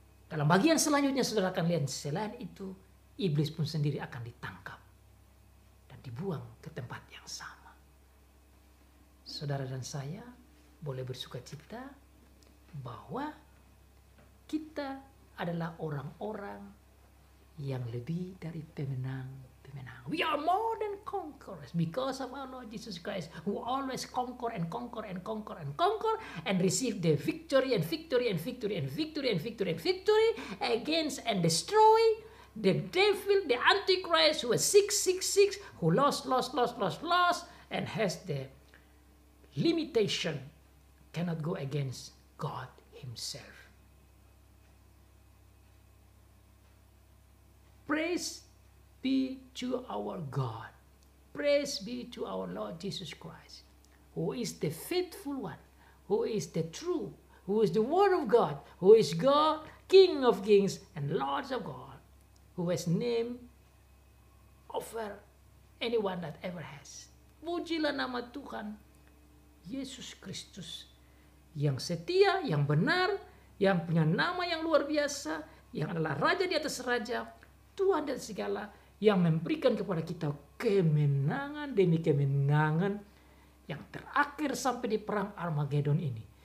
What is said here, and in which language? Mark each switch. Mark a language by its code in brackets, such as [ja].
[id] Dalam bagian selanjutnya saudara akan lihat, selain itu iblis pun sendiri akan ditangkap dan dibuang ke tempat yang sama. Saudara dan saya boleh bersuka cita bahwa kita adalah orang-orang yang lebih dari pemenang-pemenang. [en] We are more than conquerors because of our Lord Jesus Christ, who always conquer and conquer and conquer and conquer and receive the victory and victory and victory and victory and victory and victory against and destroy the devil, the Antichrist, who is 666, who lost and has the limitation, cannot go against God himself. Praise be to our God. Praise be to our Lord Jesus Christ, who is the faithful one, who is the true, who is the Word of God, who is God, King of kings and Lords of God, who has name over anyone that ever has. [id] Pujilah nama Tuhan Yesus Kristus yang setia, yang benar, yang punya nama yang luar biasa, yang adalah Raja di atas raja, Tuhan dan segala, yang memberikan kepada kita kemenangan demi kemenangan yang terakhir sampai di perang Armageddon ini.